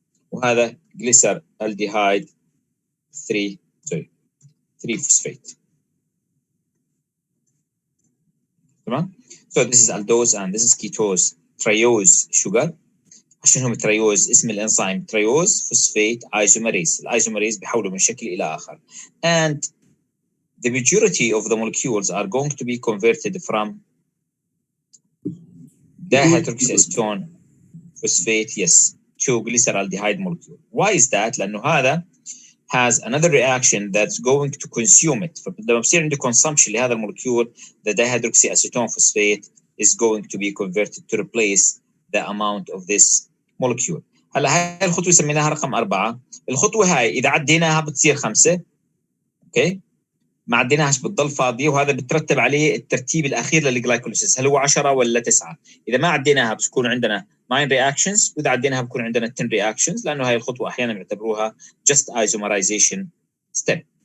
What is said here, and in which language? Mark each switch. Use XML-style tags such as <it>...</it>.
<ar>وهذا جليسرالديهايد 3 فوسفات.</ar> <en>تمام؟ So this is aldose and this is ketose triose sugar.</en> <ar>عشان هم تريوز، اسم الانزيم تريوز فوسفات ايزوميريز. الايزوميريز بيحولوا من شكل الى اخر.</ar> <en>And the majority of the molecules are going to be converted from dihydroxyacetone phosphate to glyceraldehyde molecule. Why is that؟</en> <ar>لانه هذا</ar> <en>has another reaction that's going to consume it.</en> <ar>فلما بصير عندي</ar> <en>consumption</en> <ar>لهذا المولكيول</ar> <en>the dihydroxyacetone phosphate is going to be converted to replace the amount of this molecule.</en> <ar>هلا هاي الخطوه سميناها رقم 4. الخطوه هاي اذا عديناها بتصير 5. اوكي، ما عديناهاش بتضل فاضيه، وهذا بترتب عليه الترتيب الاخير للجلايكوليسيس، هل هو 10 ولا 9. اذا ما عديناها بتكون عندنا 9 reactions، واذا عديناها بكون عندنا 10 reactions، لانه هاي الخطوه احيانا بيعتبروها</ar> <en>just isomerization step.</en>